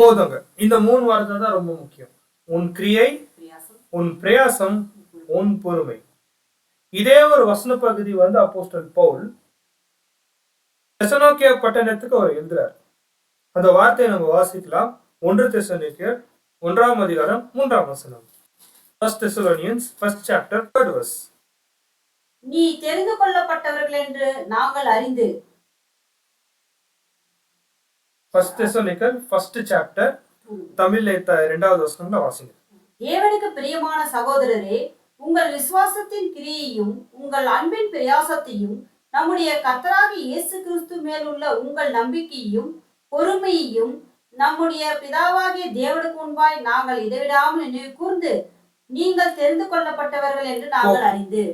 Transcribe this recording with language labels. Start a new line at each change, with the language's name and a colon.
Tamil: போதுங்க, இந்த 3 வார்த்தை தான் ரொம்ப முக்கியம். உன் கிரியை, உன் பிரயாசம், உன் பொறுமை. இதே ஒரு வசன பகுதி வந்து அப்போஸ்தலன் பவுல் தெசலோனிக்கே பட்டணத்துக்கு அவர் எழுதுறார். அந்த வார்த்தையை நம்ம வாசிக்கலாம். 1 தெசலோனிக்கேயர் 1ஆம் அதிகாரம் 3ஆம் வசனம்.
English: 1 Thessalonians 1st chapter 3rd verse.
Tamil: நீ தெரிந்து கொள்ளப்பட்டவர்கள் என்று நாங்கள் அறிந்து.
English: 1 Thessalonians 1st chapter
Tamil: தமிழ்ல 2வது வசனம்ல வாசிங்க. தேவனுக்கு பிரியமான சகோதரரே, உங்கள் விசுவாசத்தின் கிரியையும் உங்கள் அன்பின் பிரயாசத்தையும் நம்முடைய கர்த்தராகிய இயேசு கிறிஸ்து மேலுள்ள உங்கள் நம்பிக்கையையும் பொறுமையையும் நம்முடைய பிதாவாகிய தேவனுக்கு முன்பாய் நாங்கள் இடைவிடாமல் நினைவு கூர்ந்து நீங்கள் தெரிந்து கொள்ளப்பட்டவர்கள் என்று நாங்கள் அறிந்து.